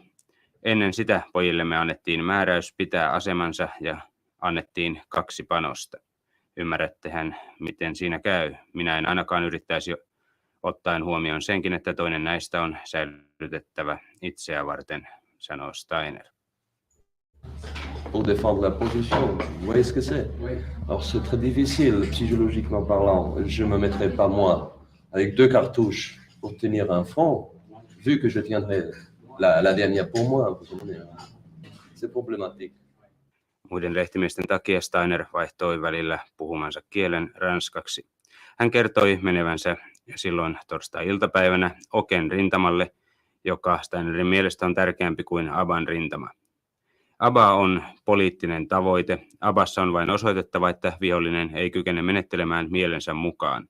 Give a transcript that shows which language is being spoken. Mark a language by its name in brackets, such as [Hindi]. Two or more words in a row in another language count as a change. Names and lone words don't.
[Finnish] Ennen sitä pojillemme annettiin määräys pitää asemansa ja annettiin 2 panosta. Ymmärrättehän, miten siinä käy. Minä en ainakaan yrittäisi ottaen huomioon senkin, että toinen näistä on säilytettävä itseä varten, sanoo Steiner. [French] pour défendre la position. Vous voyez ce que c'est? Alors c'est très difficile, psychologiquement parlant. Je ne me mettrai pas moi avec 2 cartouches pour tenir un front, vu que je tiendrai la dernière pour moi. Vous comprenez? C'est problématique. [Finnish] Muiden lehtimiesten takia Steiner vaihtoi välillä puhumansa kielen ranskaksi. Hän kertoi menevänsä silloin torstai-iltapäivänä Oken rintamalle, joka Steinerin mielestä on tärkeämpi kuin Aban rintama. Aba on poliittinen tavoite. Abassa on vain osoitettava, että vihollinen ei kykene menettelemään mielensä mukaan.